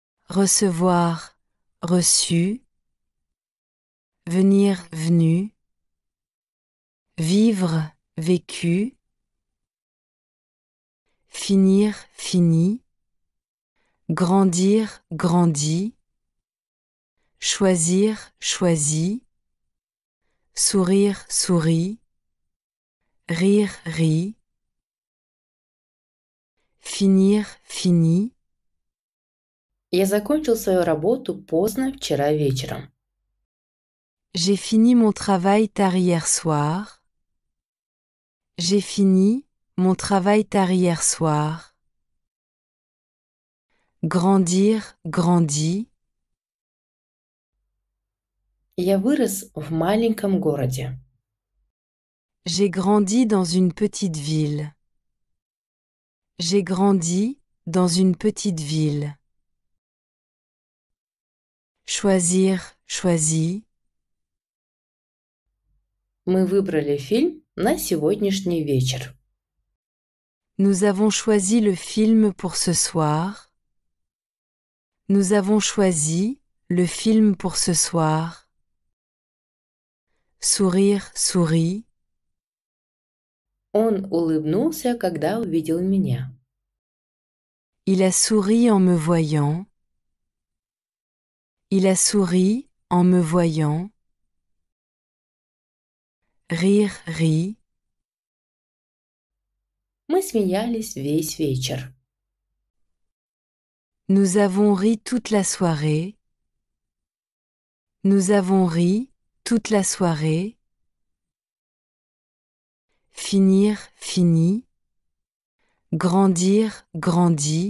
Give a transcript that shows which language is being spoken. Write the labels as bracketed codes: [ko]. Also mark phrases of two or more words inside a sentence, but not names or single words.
[fr] recevoir, reçu, venir, venu, vivre, vécu, finir, fini, grandir, grandi, choisir, choisi, sourire, sourit, rire, rit, finir, fini. [ru] Я закончил свою работу поздно вчера вечером. [fr] J'ai fini mon travail tard hier soir. J'ai fini mon travail tard hier soir. Grandir, grandi. [ru] Я вырос в маленьком городе. [fr] J'ai grandi dans une petite ville. J'ai grandi dans une petite ville. Choisir, choisi. [ru] Мы выбрали фильм на сегодняшний вечер. [fr] Nous avons choisi le film pour ce soir. Nous avons choisi le film pour ce soir. Sourire, sourit. [ru] Он улыбнулся, когда увидел меня. [fr] Il a souri en me voyant. Il a souri en me voyant. Rire, rit. [ru] Мы смеялись весь вечер. [fr] Nous avons ri toute la soirée. Nous avons ri toute la soirée. Finir, fini. Grandir, grandi.